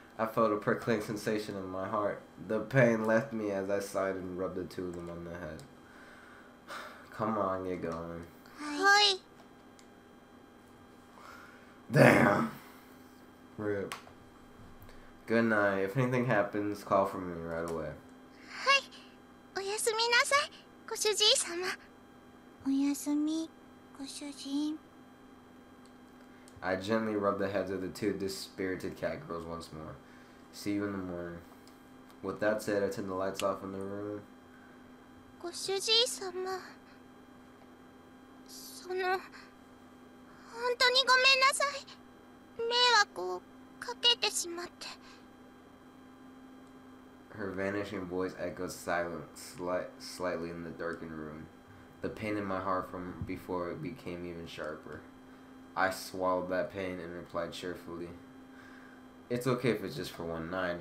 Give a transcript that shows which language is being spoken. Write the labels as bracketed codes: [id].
[en] I felt a prickling sensation in my heart. The pain left me as I sighed and rubbed the two of them on the head. Come on, get going. Hi. Damn. Rip. Good night. If anything happens, call for me right away. [ja] はい。おやすみなさい、ご主人様。おやすみ、ご主人。 [en] I gently rubbed the heads of the two dispirited cat girls once more. See you in the morning. With that said, I turned the lights off in the room. [ja] ご主人様。本当にごめんなさい。迷惑をかけてしまって。 [en] Her vanishing voice echoed slightly in the darkened room. The pain in my heart from before it became even sharper. I swallowed that pain and replied cheerfully, "It's okay if it's just for one night.